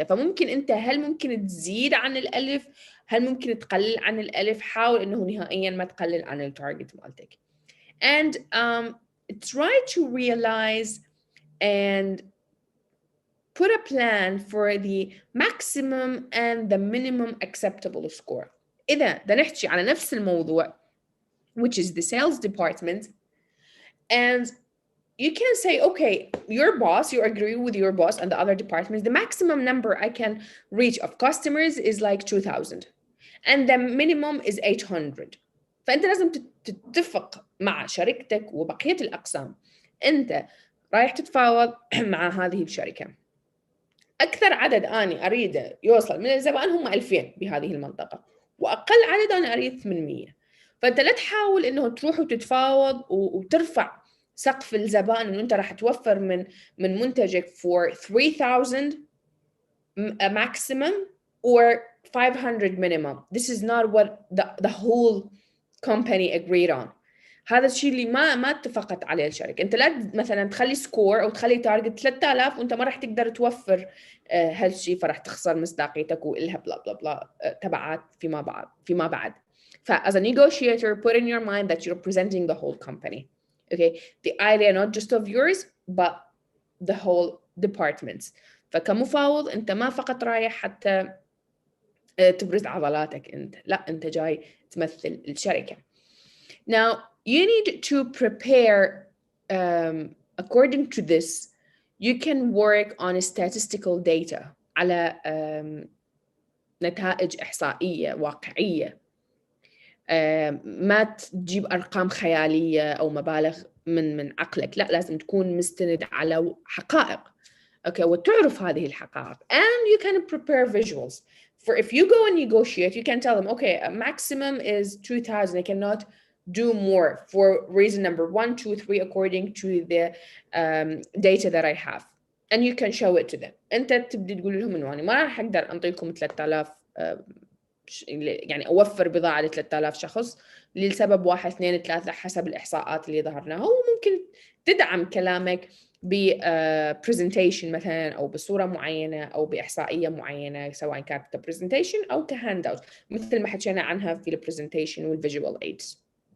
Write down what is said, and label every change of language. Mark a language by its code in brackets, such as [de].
[ar] فممكن انت هل ممكن تزيد عن ال1000، هل ممكن تقلل عن ال1000، حاول انه نهائيا ما تقلل عن التارجت مالتك. [en] and try to realize and put a plan for the maximum and the minimum acceptable score. [ar] إذا بدنا نحكي على نفس الموضوع [en] which is the sales department, and you can say, okay, your boss, you agree with your boss and the other departments, the maximum number I can reach of customers is like 2000 and the minimum is 800. [ar] فأنت لازم تتفق مع شركتك وبقية الأقسام. أنت رايح تتفاوض مع هذه الشركة، أكثر عدد أنا أريده يوصل من الزبائن هم 2000 بهذه المنطقة، وأقل عدد أنا أريد 800. فأنت لا تحاول إنه تروح وتتفاوض وترفع سقف الزبائن إنه أنت راح توفر من منتجك [en] for 3000 maximum or 500 minimum. This is not what the whole company agreed on. [ar] هذا الشيء اللي ما اتفقت عليه الشركة. أنت لا مثلا تخلي سكور أو تخلي تارجت 3000 وأنت ما راح تقدر توفر هالشيء، فراح تخسر مصداقيتك وإلها بلا بلا بلا تبعات فيما بعد. [en] as a negotiator, put in your mind that you're presenting the whole company. Okay, the idea not just of yours but the whole departments. [ar] فكمفاوض أنت ما فقط رايح حتى تبرز عضلاتك أنت، لا أنت جاي تمثل الشركة. [en] Now you need to prepare according to this. You can work on statistical data [ar] على نتائج إحصائية واقعية. ما تجيب أرقام خيالية أو مبالغ من عقلك، لا لازم تكون مستند على حقائق. Okay, وتعرف هذه الحقائق. [en] And you can prepare visuals. For if you go and negotiate, you can tell them, okay, a maximum is 2000. I cannot do more for reason number 1, 2, 3 according to the data that I have. And you can show it to them. [ar] أنت تبدي تقول لهم إنه أنا ما راح أقدر أنطيكم 3000 يعني أوفر بضاعة ل 3000 شخص لسبب 1 2 3 حسب الإحصاءات اللي ظهرناها. وممكن تدعم كلامك ب presentation مثلا أو بصورة معينة أو بإحصائية معينة، سواء كانت presentation أو كهاند مثل ما حكينا عنها في presentation والvisual aids.